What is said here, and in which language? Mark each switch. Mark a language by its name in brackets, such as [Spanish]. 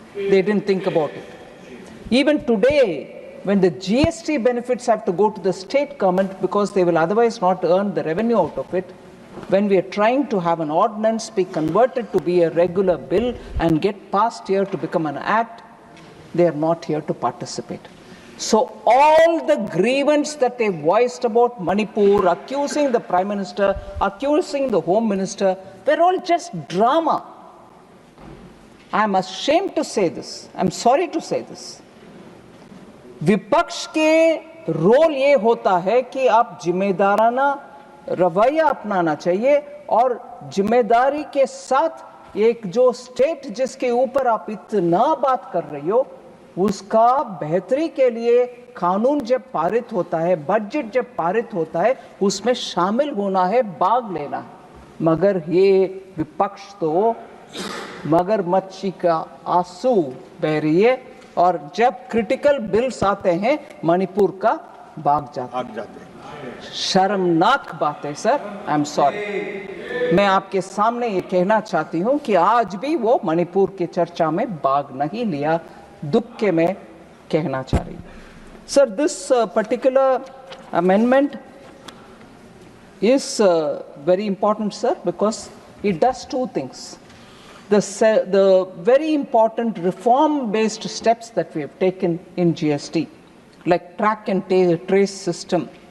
[English] They didn't think about it. Even today, when the GST benefits have to go to the state government because they will otherwise not earn the revenue out of it, when we are trying to have an ordinance be converted to be a regular bill and get passed here to become an act, they are not here to participate. So all the grievance that they voiced about Manipur, accusing the Prime Minister, accusing the Home Minister, were all just drama. I am ashamed to say this, I am sorry to say this. [Hindi] विपक्ष के role ये होता है कि आप जिम्मेदाराना रवैया अपनाना चाहिए और जिम्मेदारी के साथ एक जो स्टेट जिसके ऊपर आप इतना बात कर रही हो उसका बेहतरी के लिए कानून जब पारित होता है, बजट जब पारित होता है, उसमें शामिल होना है, भाग लेना है। मगर ये विपक्ष तो मगरमच्छी का आंसू बह रही है और जब क्रिटिकल बिल्स आते हैं मणिपुर का भाग जाते हैं। शर्मनाक बात है सर, [English] I am sorry. [Hindi] मैं आपके सामने ये कहना चाहती हूँ कि आज भी वो मणिपुर की चर्चा में भाग नहीं लिया, दुख के मैं कहना चाह रही हूँ। [English] Sir, this particular amendment is very important, sir, because it does two things. The very important reform-based steps that we have taken in GST, like track and trace system.